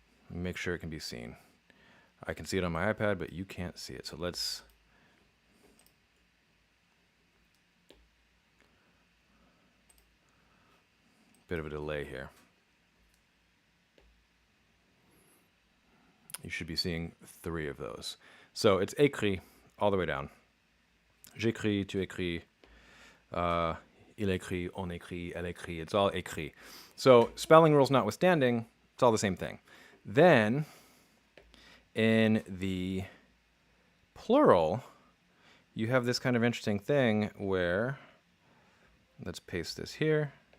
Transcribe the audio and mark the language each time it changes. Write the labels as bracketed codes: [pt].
[en] Make sure it can be seen. I can see it on my iPad, but you can't see it. So let's... Bit of a delay here. You should be seeing 3 of those. So it's écrit all the way down. [fr] J'écris, tu écris, il écrit, on écrit, elle écrit. [en] It's all écrit. So spelling rules notwithstanding, it's all the same thing. Then in the plural, you have this kind of interesting thing where, let's paste this here.